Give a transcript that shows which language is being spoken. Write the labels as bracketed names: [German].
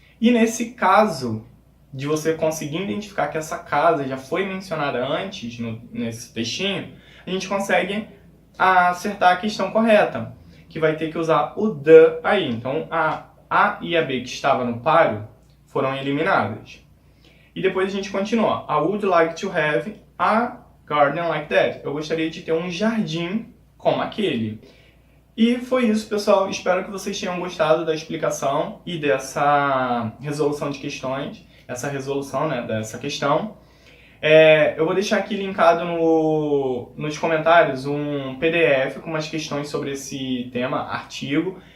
[Portuguese] E nesse caso, de você conseguir identificar que essa casa já foi mencionada antes, nesse textinho, a gente consegue acertar a questão correta, que vai ter que usar o the aí. Então, a A e a B que estava no páreo foram eliminadas. E depois a gente continua. [English] I would like to have a garden like that. [Portuguese] Eu gostaria de ter um jardim como aquele. E foi isso, pessoal. Espero que vocês tenham gostado da explicação e dessa resolução de questões. Essa resolução, né, dessa questão. Eu vou deixar aqui linkado nos comentários um PDF com umas questões sobre esse tema, artigo.